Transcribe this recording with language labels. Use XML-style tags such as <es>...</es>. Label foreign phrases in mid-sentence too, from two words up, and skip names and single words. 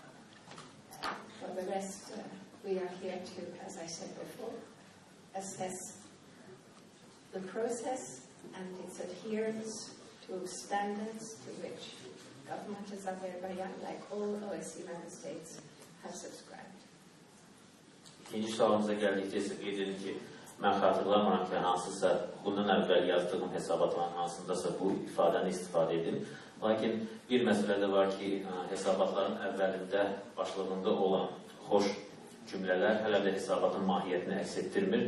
<en>For the rest, we are here to, as I said before, assess the process and its adherence to standards to which government of Azerbaijan, like all OSCE member states, have subscribed.</en> <az>İkinci sualımıza gəldikdə isə qeyd edin ki, mən xatırlamıram ki, hansısa bundan əvvəl yazdığım hesabatların hansındasa bu ifadəni istifadə edin. Lakin bir məsələ də var ki, hesabatların əvvəlində başlığında olan xoş cümlələr hələ də hesabatın mahiyyətini əks etdirmir.</az>